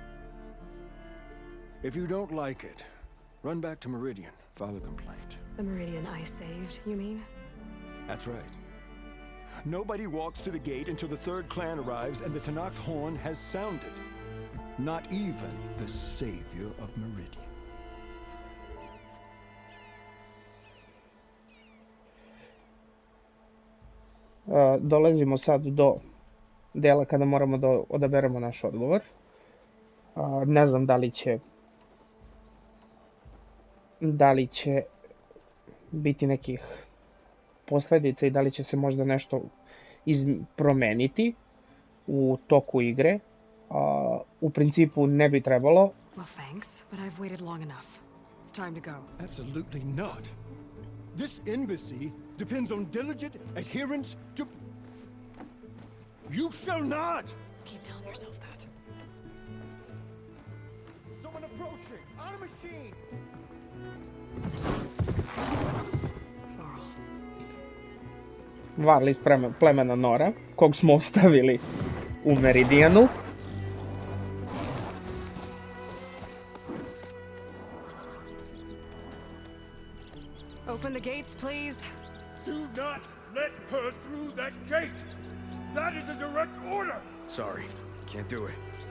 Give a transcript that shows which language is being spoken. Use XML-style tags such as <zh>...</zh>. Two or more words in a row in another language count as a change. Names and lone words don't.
<en>If you don't like it, run back to Meridian, file a complaint. The Meridian I saved, you mean? That's right. Nobody walks to the gate until the 3rd clan arrives and the Tanakh horn has sounded. Not even the savior of Meridian.</en> <sr>Dolazimo sad do dela kada moramo da odaberemo naš odgovor. Ne znam da li će biti nekih posledica i da li će se možda nešto promeniti u toku igre. U principu ne bi trebalo.</sr> <en>Well, thanks, but I've waited long enough. It's time to go. Absolutely not. This embassy depends on diligent adherence to... You shall not! Keep telling yourself that. Someone approaching! On a machine! Laurel.</en> <sr>Varl iz plemena Nora, kog smo ostavili u Meridijanu.</sr> <en>Open the gates, please. Do not let her through that gate! That is a direct order! Sorry, can't do it.</en>